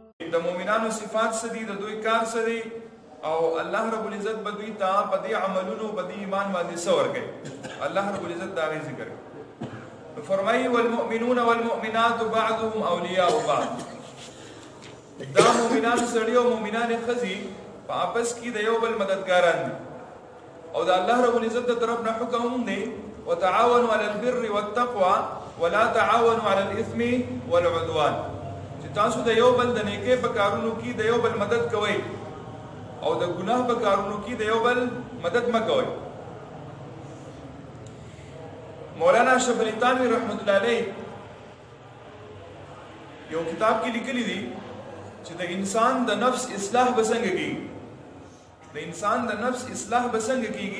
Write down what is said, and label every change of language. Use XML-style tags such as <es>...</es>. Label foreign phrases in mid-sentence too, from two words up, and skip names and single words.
<ps>د مؤمنانو صفات څه دي، د دوی کار څه دی، او الله رب العزت به دوی ته په دې عملونو په دې ایمان باندې څه ورکوي. الله رب العزت دا غي ذکر کوي.</ps> <ar>فرمایي والمؤمنون والمؤمنات بعضهم اولیاء بعض.</ar> <ps>دا مؤمنان سړي او مؤمنان ښځې په آپس کې د یو بل مددګاران دي، او د الله رب العزت د طرف نه حکم هم دی</ps> <ar>وتعاونوا على البر والتقوى ولا تعاونوا على الاثم والعدوان،</ar> <ps>چې تاسو د یو بل د نیکۍ په کارونو کې د یو بل مدد کوئ او د ګناه په کارونو کې د یو بل مدد مه کوئ. مولانا اشرف علي تھانوی رحمت الله علیه یو کتاب کې لیکلي دي چې د انسان د نفس اصلاح به څنګه کیږي، د انسان د نفس اصلاح به څنګه کیږي.</ps>